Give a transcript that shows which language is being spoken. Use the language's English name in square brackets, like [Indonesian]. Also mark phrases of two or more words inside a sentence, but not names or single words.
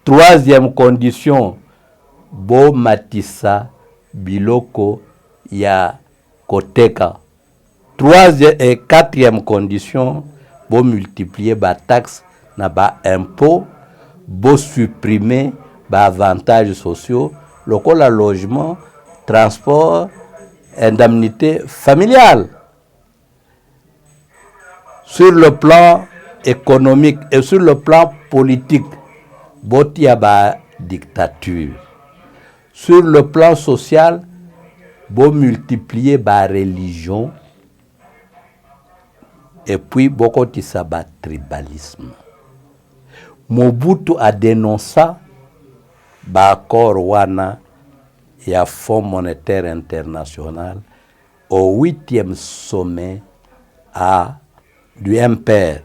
[French] Troisième condition, [Lingala] bo matisa biloko ya koteka. [French] Troisième et quatrième condition, bo multiplier ba taxe na ba impôt, bo supprimer ba avantages sociaux, lokola logement, transport, indemnité familiale. Sur le plan économique et sur le plan politique, [Lingala] boti ya ba [French] dictature. Sur le plan social, bo multiplier ba religion et puis beaucoup de sabat tribalisme. Mobutu a dénoncé ba accord [Lingala] wana ya [French] Fonds monétaire international au 8e sommet du MPR.